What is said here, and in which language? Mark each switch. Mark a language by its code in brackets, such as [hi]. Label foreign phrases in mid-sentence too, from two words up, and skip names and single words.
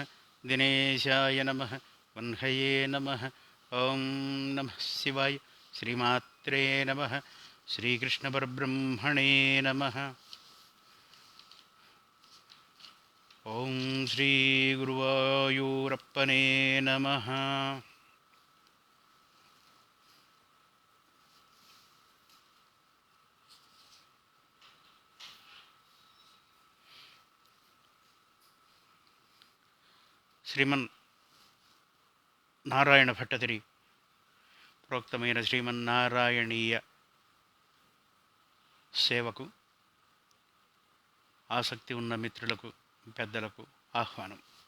[sa] दिनेशाय नमः। वह्नये नमः। ॐ नमः शिवाय। श्रीमात्रे नमः। श्रीकृष्णपरब्रह्मणे नमः। ॐ श्रीगुरुवायूरप्पने नमः। [te] శ్రీమన్ నారాయణ భట్టతిరి ప్రోక్తమైన శ్రీమన్నారాయణీయ సేవకు ఆసక్తి ఉన్న మిత్రులకు పెద్దలకు ఆహ్వానం.